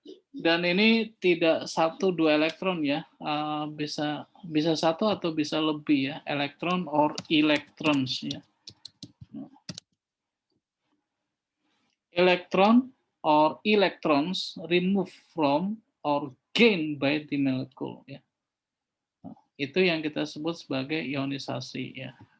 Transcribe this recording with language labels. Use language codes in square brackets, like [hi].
[id] Dan ini tidak satu dua elektron ya, bisa satu atau bisa lebih ya, elektron [en] or electrons [id] ya. [en] Electron or electrons removed from or gained by the molecule ya. [id] Itu yang kita sebut sebagai ionisasi ya.